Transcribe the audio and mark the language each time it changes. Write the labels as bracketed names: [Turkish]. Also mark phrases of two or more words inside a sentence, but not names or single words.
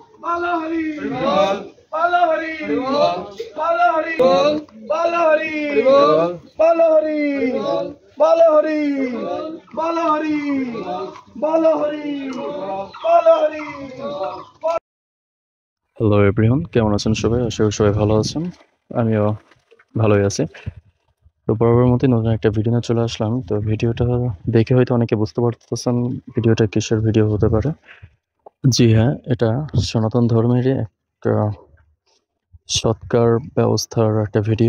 [Bangla] বল হরি, বল হরি, বল হরি, বল হরি, বল হরি, বল হরি, বল হরি, বল হরি, বল হরি. [English] hello everyone, [Bangla] কেমন আছেন সবাই? আশা করি সবাই ভালো আছেন। আমিও ভালোই আছি। তো বরাবরের মতোই নতুন একটা ভিডিও নিয়ে চলে আসলাম। তো ভিডিওটা দেখে হয়তো অনেকে বুঝতে পারতেছেন ভিডিওটা কিসের ভিডিও হতে পারে। জি হ্যাঁ, এটা সনাতন ধর্মেরই একটা সৎকার ব্যবস্থার একটা ভিডিও।